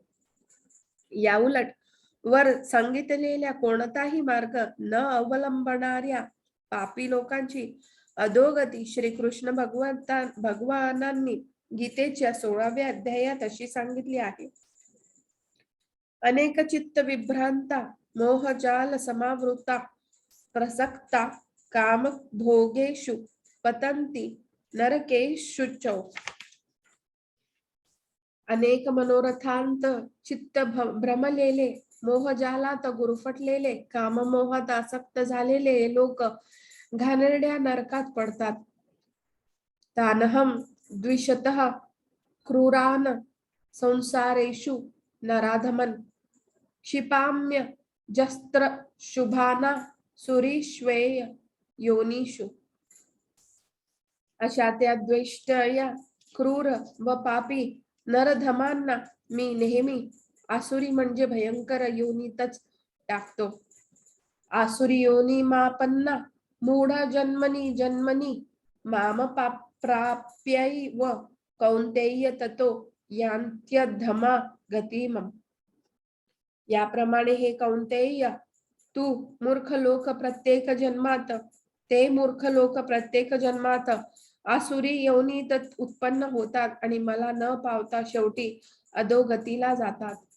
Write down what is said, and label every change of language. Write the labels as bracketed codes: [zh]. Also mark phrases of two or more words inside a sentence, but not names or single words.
[mr] या उलट वर सांगितलेल्या कोणताही मार्ग न अवलंबणाऱ्या पापी लोकांची अधोगती श्रीकृष्ण भगवानांनी गीतेच्या 16व्या अध्यायात अशी सांगितली आहे. [sa] अनेक चित्त विभ्रांता मोहजाल समावृता प्रसक्ता काम भोगेषु पतंती नरकेषुच. [mr] अनेक मनोरथांत चित्त भ्रमलेले, मोहजालात गुरफटलेले, काममोहात आसक्त झालेले लोक घाणेरड्या नरकात पडतात. [sa] तानहम द्विषतः क्रूरान संसारेषु नराधमन क्षिपाम्य जस्त्र शुभाना सुरीश्वेय योनिषु. [mr] अशा त्या द्वेष्टया क्रूर व पापी नरधमांना मी नेहमी आसुरी म्हणजे भयंकर योनीतच टाकतो. [sa] आसुरी योनी मापन्ना मूढ जन्मनी जन्मनी माम प्राप्यैव कौंतेय ततो यांत्यधमा गतिमम. [mr] याप्रमाणे हे कौंतेय, तू मूर्ख लोक प्रत्येक जन्मात आसुरी योनीत उत्पन्न होतात आणि मला न पावता शेवटी अधोगतीला जातात.